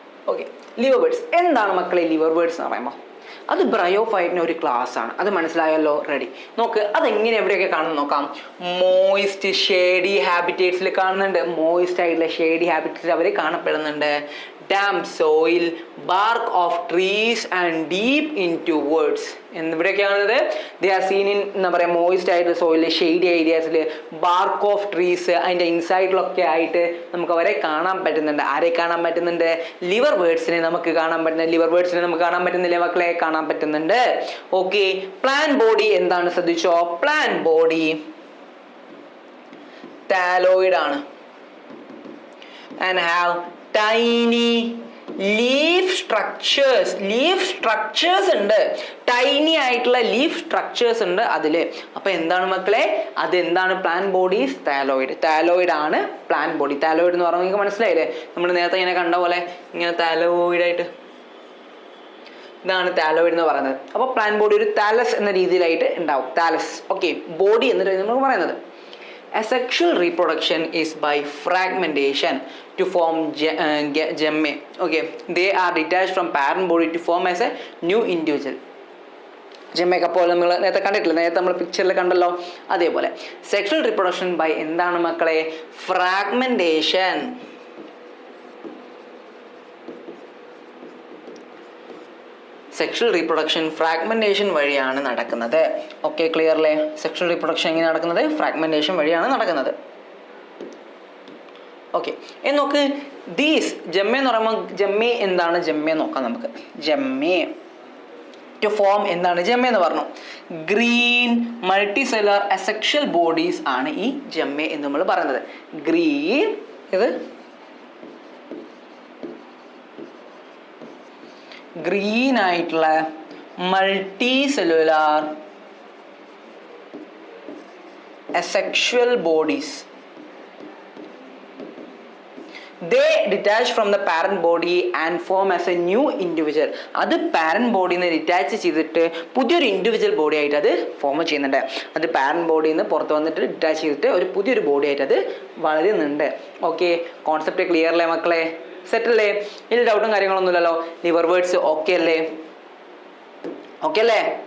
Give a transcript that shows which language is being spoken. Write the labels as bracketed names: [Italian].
[Malayalam] Okay, liver words എന്താണ് മക്കളെ liver words എന്ന് പറയുമ്പോൾ? അത് ബ്രയോഫൈറ്റിൻ്റെ ഒരു ക്ലാസ് ആണ്. അത് മനസ്സിലായല്ലോ? റെഡി. നോക്ക് അതെങ്ങനെ എവിടെയൊക്കെ കാണുന്നു നോക്കാം. മോയിസ്റ്റ് ഷേഡി ഹാബിറ്റേറ്റ്സിൽ കാണുന്നുണ്ട്. മോയിസ്റ്റ് ആയിട്ടുള്ള ഷേഡി ഹാബിറ്റേറ്റ്സിൽ അവർ കാണപ്പെടുന്നുണ്ട്. [English] damp soil, bark of trees and deep into woods. [Malayalam] എന്നിവിടെയൊക്കെയാണത് [English] they are seen in [Malayalam] എന്താ പറയുക മോയിസ്റ്റ് ആയിട്ടുള്ള soil, shady ഏരിയാസിൽ, BARC of trees അതിൻ്റെ ഇൻസൈഡിലൊക്കെ ആയിട്ട് നമുക്ക് അവരെ കാണാൻ പറ്റുന്നുണ്ട്. ആരെ കാണാൻ പറ്റുന്നുണ്ട്? ലിവർ വേർഡ്സിനെ നമുക്ക് കാണാൻ പറ്റുന്നത്. ലിവർ വേർഡ്സിനെ നമുക്ക് കാണാൻ പറ്റുന്നില്ലേ മക്കളെ? കാണാൻ പറ്റുന്നുണ്ട്. ഓക്കെ, പ്ലാൻ ബോഡി എന്താണ് ശ്രദ്ധിച്ചോ? പ്ലാൻ ബോഡി താലോയിഡ് ആണ് [English] and have tiny leaf structures. [Malayalam] Leaf structures ഉണ്ട്, ടൈനി ആയിട്ടുള്ള ലീഫ് സ്ട്രക്ചേഴ്സ് ഉണ്ട് അതില്. അപ്പൊ എന്താണ് മക്കളെ? അതെന്താണ്? Plan bodies thalloid. താലോയിഡ് ആണ് പ്ലാൻ ബോഡി. താലോയിഡ് എന്ന് പറയുമ്പോൾ നിങ്ങൾക്ക് മനസ്സിലായില്ലേ? നമ്മൾ നേരത്തെ ഇങ്ങനെ കണ്ട പോലെ ഇങ്ങനെ താലോയിഡ് ആയിട്ട്, ഇതാണ് താലോയിഡ് എന്ന് പറയുന്നത്. അപ്പോൾ പ്ലാൻ ബോഡി ഒരു താലസ് എന്ന രീതിയിലായിട്ട് ഉണ്ടാവും. താലസ്. ഓക്കെ, ബോഡി എന്നിട്ട് നമ്മൾ പറയുന്നത്. [English] Asexual reproduction is by fragmentation to form gemmae. Okay, they are detached from parent body to form as a new individual. [Malayalam] ജെമ്മയൊക്കെ പോലെ നമ്മൾ നേരത്തെ കണ്ടിട്ടില്ല, നേരത്തെ നമ്മൾ പിക്ചറിൽ കണ്ടല്ലോ, അതേപോലെ സെക്ഷൽ റീപ്രൊഡക്ഷൻ ബൈ എന്താണ് മക്കളെ? ഫ്രാഗ്മെന്റേഷൻ. സെക്ഷൽ റീപ്രൊഡക്ഷൻ ഫ്രാഗ്മെന്റേഷൻ വഴിയാണ് നടക്കുന്നത്. ഓക്കെ, ക്ലിയർ അല്ലേ? സെക്ഷൽ റീപ്രൊഡക്ഷൻ എങ്ങനെ നടക്കുന്നത്? ഫ്രാഗ്മെന്റേഷൻ വഴിയാണ് നടക്കുന്നത്. ഓക്കെ, നോക്ക് ദീസ് ജെമ്മെ എന്ന് പറയുമ്പോൾ ജെമ്മെ എന്താണ്? ജെമ്മെ നോക്കാം നമുക്ക്. ജെമ്മെ ടു ഫോം എന്താണ്? ജെമ്മെ എന്ന് പറഞ്ഞു ഗ്രീൻ മൾട്ടിസെല്ലുലാർ അസെക്ഷൽ ബോഡീസ് ആണ് ഈ ജെമ്മെ എന്ന് നമ്മൾ പറയുന്നത്. ഗ്രീൻ ഇത് ഗ്രീൻ ആയിട്ടുള്ള multi cellular [English] asexual bodies. They detach from the parent body and form as a new individual. [Malayalam] അത് പാരന്റ് ബോഡിയിൽ നിന്ന് ഡിറ്റാച്ച് ചെയ്തിട്ട് പുതിയൊരു ഇൻഡിവിജ്വൽ ബോഡി ആയിട്ട് അത് ഫോം ചെയ്യുന്നുണ്ട്. അത് പാരന്റ് ബോഡിയിൽ നിന്ന് പുറത്ത് വന്നിട്ട് ഡിറ്റാച്ച് ചെയ്തിട്ട് ഒരു പുതിയൊരു ബോഡി ആയിട്ട് അത് വളരുന്നുണ്ട്. ഓക്കെ, കോൺസെപ്റ്റ് ക്ലിയർ അല്ലേ മക്കളെ? സെറ്റ് അല്ലേ? ഇതിൽ ഡൗട്ടും കാര്യങ്ങളൊന്നുമില്ലല്ലോ. ലിവർ വേർഡ്സ് ഓക്കെ അല്ലേ? ഓക്കെ അല്ലേ?